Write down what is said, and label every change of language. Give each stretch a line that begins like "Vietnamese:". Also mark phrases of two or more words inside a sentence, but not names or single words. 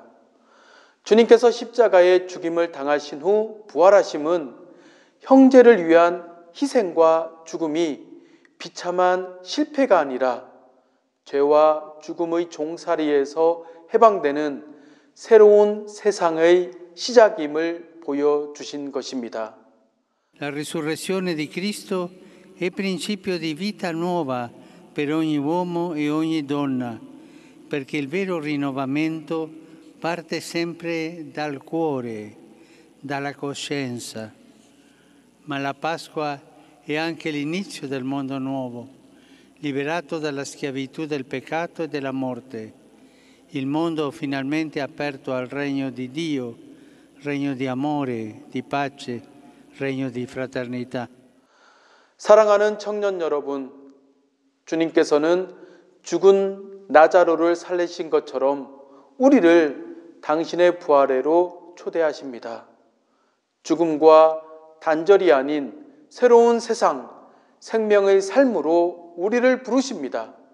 Korean: 주님께서 십자가에 죽임을 당하신 후 부활하심은 형제를 위한 희생과 죽음이 비참한 실패가 아니라 죄와 죽음의 종살이에서 해방되는 새로운 세상의 시작임을 보여주신 것입니다.
Italian: La risurrezione di Cristo è principio di vita nuova per ogni uomo e ogni donna, perché il vero rinnovamento parte sempre dal cuore, dalla coscienza. Ma la Pasqua è anche l'inizio del mondo nuovo, liberato dalla schiavitù del peccato e della morte. Il mondo finalmente aperto al regno di Dio, regno di amore, di pace, regno di fraternità.
Korean: 사랑하는 청년 여러분, 주님께서는 죽은 나자로를 살리신 것처럼 우리를 당신의 부활회로 초대하십니다. 죽음과 단절이 아닌 새로운 세상, 생명의 삶으로 우리를 부르십니다.